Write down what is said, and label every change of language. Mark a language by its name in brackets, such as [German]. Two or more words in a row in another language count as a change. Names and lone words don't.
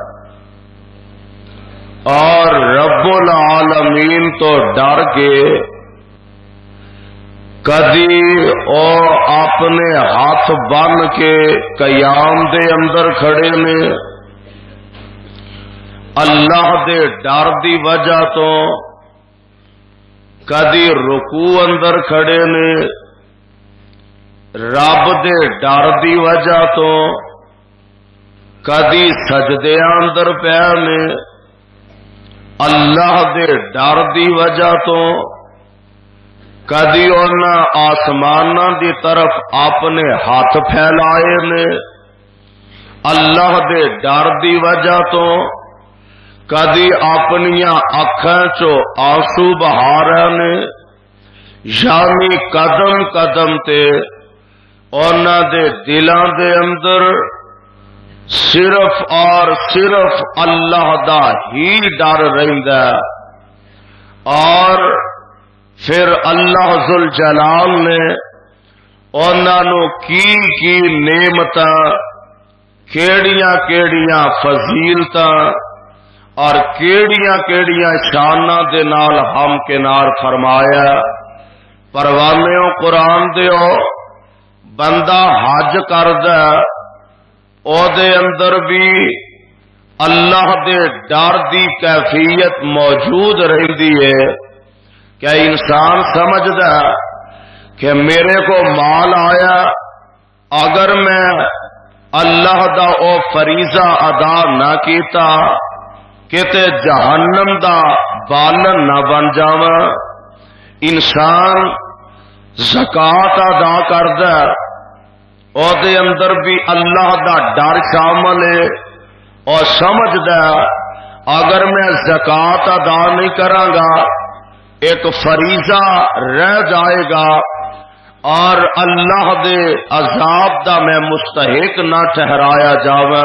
[Punjabi] اور رب العالمین تو ڈر کے کدی او اپنے ہاتھ بن کے قیام دے اندر کھڑے نے اللہ دے ڈر دی وجہ تو کدی رکوع اندر کھڑے نے رب دے ڈر دی وجہ تو کدی سجدے اندر پے نے اللہ دے ڈر دی وجہ تو کدی انہاں آسماناں دی طرف اپنے ہاتھ پھیلائے نے اللہ دے ڈر دی وجہ تو کدی اپنی اکھاں چو آنسو بہا رہے نے یعنی قدم قدم تے انہاں دے دلاں دے اندر [Urdu] صرف اور صرف [Punjabi] اللہ دا ہی ڈر رہندا اور پھر اللہ ذوالجلال نے انہاں نو کی نعمتاں کیڑیاں کیڑیاں فضیلتاں اور کیڑیاں شاناں دے نال ہم کنار فرمایا. پروانیوں قرآن دیو بندہ حج کردا او دے اندر بھی اللہ دے ڈر دی کیفیت موجود رہندی ہے. کیا انسان سمجھدا کہ میرے کو مال آیا اگر میں اللہ دا او فریضہ ادا نہ کیتا کتے جہنم دا بالن نہ بن جاواں. انسان زکات ادا کردا او دے اندر بھی اللہ دا ڈر شامل ہے اور سمجھدا اگر میں زکات ادا نہیں کراں گا [Urdu] ایک فریضہ رہ جائے گا [Punjabi] اور اللہ دے عذاب دا میں مستحق نہ ٹھہرایا جاواں.